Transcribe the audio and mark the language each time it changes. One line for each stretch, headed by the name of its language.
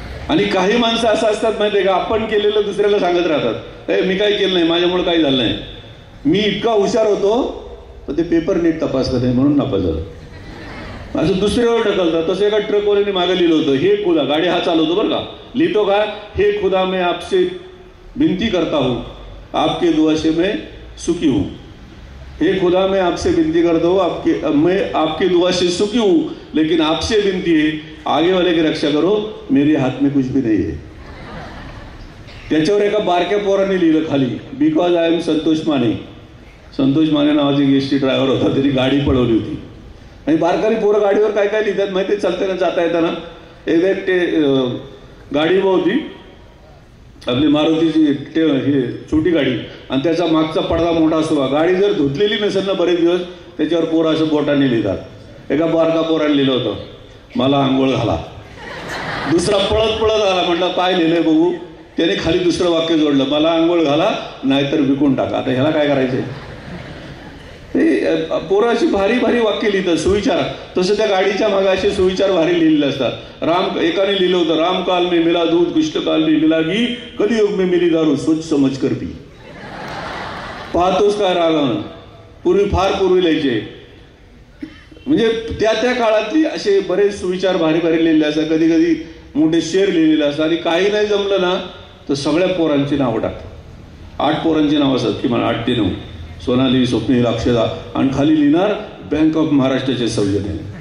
Marathi: आणि काही माणसं असं असतात माहिती आहे का, आपण केलेलं दुसऱ्याला सांगत राहतात, ए मी काही केलं नाही, माझ्यामुळे काही झालं नाही, मी इतका हुशार होतो पण ते पेपर नीट तपासलं नाही म्हणून नापास झालं, असं दुसऱ्यावर ढकलतात. तसं एका ट्रकवाल्याने मागे लिहिलं होतं,
Hindi: हे खुदा, गाडी हा चालवतो बरं का, लिहितो काय, हे खुदा मैं आपसे विनती करता हूँ, आपके दुआ से मैं सुखी हूँ. हे खुदा मैं आपसे विनती करता हूँ, मैं आपकी दुआ से सुखी हूँ, लेकिन आपसे विनती है आगे वाले की रक्षा करो, मेरे हाथ में कुछ भी नहीं है.
Marathi: त्याच्यावर एका बारक्या पोराने लिहिलं खाली,
English: because I am
Marathi: Santosh Mane. Santosh Mane नावाची एसटी ड्रायव्हर होता, त्यांनी गाडी पळवली होती. आणि बारकाली पोरं गाडीवर काय काय लिहितात माहिती, चालताना जाता येताना एकदा गाडी होती आपली मारुतीची हे छोटी गाडी, आणि त्याचा मागचा पडदा मोठा असतो. गाडी जर धुतलेली नसेल ना बरेच दिवस, त्याच्यावर पोरं असं बोटाने लिहितात. एका बारका पोराने लिहिलं होतं, मला आंघोळ घाला. दुसरा पळत पळत आला, म्हटलं काय लिहिलंय बघू. त्याने खाली दुसरं वाक्य जोडलं, मला आंघोळ घाला नाहीतर विकून टाका. आता ह्याला काय करायचंय? पोरं अशी भारी भारी वाक्य लिहितात, सुविचार. तसं त्या गाडीच्या मागे असे सुविचार भारी लिहिलेले असतात. एकाने लिहिलं होतं,
Hindi: राम काल में मिला दूध, कृष्ण काल में मिला घी, कधी युग में मिली दारू, सोच समज कर पी.
Marathi: पाहतोस काय रागण, फार पूर्वी लिहायचे. म्हणजे त्या त्या काळातली असे बरेच सुविचार भारी भारी लिहिलेले असतात. कधी कधी मोठे शेर लिहिलेले असतात. आणि काही नाही जमलं ना तर सगळ्या पोरांची नावं टाकतात. 8 पोरांची नावं असतात, किमान 8 ते 9, सोनाली, स्वप्नील, अक्षदा, आणि खाली लिहिणार बँक ऑफ महाराष्ट्राचे सौजन्य.